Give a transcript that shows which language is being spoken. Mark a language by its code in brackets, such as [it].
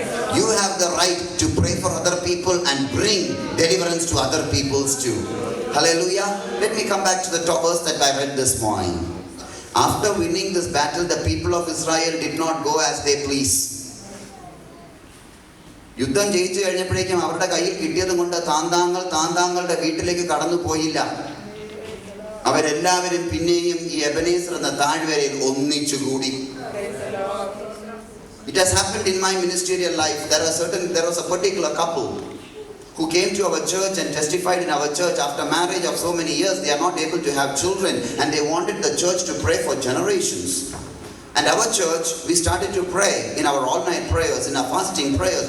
[en] You have the right to pray for other people and bring deliverance to other peoples too. Hallelujah. Let me come back to the top verse that I read this morning. After winning this battle, the people of Israel did not go as they please. [ml] യുദ്ധം ജയിച്ചു കഴിഞ്ഞപ്പോഴേക്കും അവരുടെ കയ്യിൽ കിട്ടിയത് കൊണ്ട് താന്താങ്ങളുടെ വീട്ടിലേക്ക് കടന്നു പോയില്ല. അവരെല്ലാവരും പിന്നെയും ഈ എബനേസർ എന്ന താഴ്വരയിൽ ഒന്നിച്ചുകൂടി. [en] It has happened in my ministerial life. There was a particular couple who came to our church and testified in our church. After marriage of so many years, they are not able to have children, and they wanted the church to pray for generations. And our church, we started to pray in our all-night prayers, in our fasting prayers.